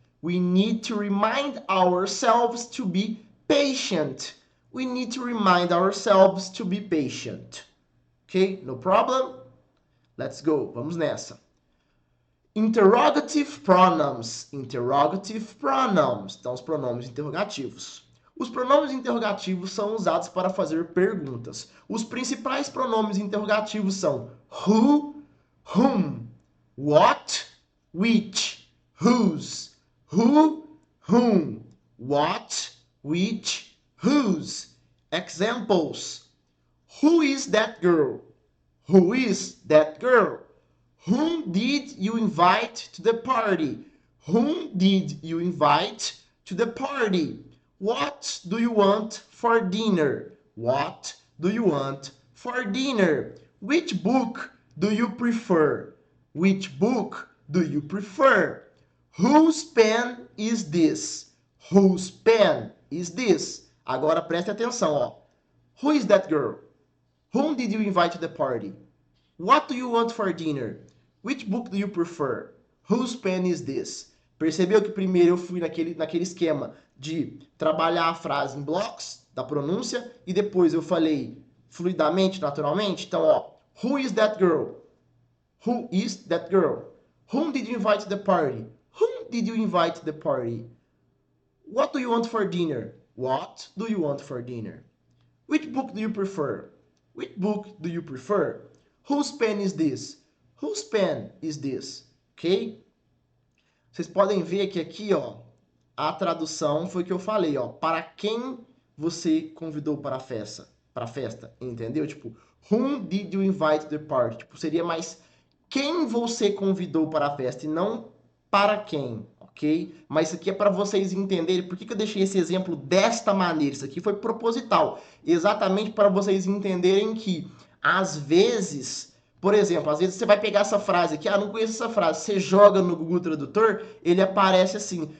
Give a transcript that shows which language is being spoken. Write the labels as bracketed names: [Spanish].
[English] We need to remind ourselves to be patient. We need to remind ourselves to be patient. Okay? No problem? Let's go. [Portuguese] Vamos nessa. [English] Interrogative pronouns. Interrogative pronouns. [Portuguese] Então, os pronomes interrogativos. Os pronomes interrogativos são usados para fazer perguntas. Os principais pronomes interrogativos são who, [English] whom, what, which, whose, who, whom, what, which, whose. Examples. Who is that girl? Who is that girl? Whom did you invite to the party? Whom did you invite to the party? What do you want for dinner? What do you want for dinner? Which book do you prefer? Which book do you prefer? Whose pen is this? Whose pen is this? [Portuguese] Agora preste atenção, ó. [English] Who is that girl? Whom did you invite to the party? What do you want for dinner? Which book do you prefer? Whose pen is this? [Portuguese] Percebeu que primeiro eu fui naquele esquema de trabalhar a frase em blocos da pronúncia e depois eu falei fluidamente, naturalmente? Então, ó, [English] who is that girl? Who is that girl? Whom did you invite to the party? Whom did you invite to the party? What do you want for dinner? What do you want for dinner? Which book do you prefer? Which book do you prefer? Whose pen is this? Whose pen is this? Ok? [Portuguese] Vocês podem ver que aqui, ó, a tradução foi o que eu falei, ó. Para quem você convidou para a festa, entendeu? Tipo, [English] whom did you invite to the party? [Portuguese] Tipo, seria mais quem você convidou para a festa e não para quem, ok? Mas isso aqui é para vocês entenderem por que eu deixei esse exemplo desta maneira. Isso aqui foi proposital, exatamente para vocês entenderem que, às vezes, por exemplo, às vezes você vai pegar essa frase aqui, não conheço essa frase, você joga no Google Tradutor, ele aparece assim.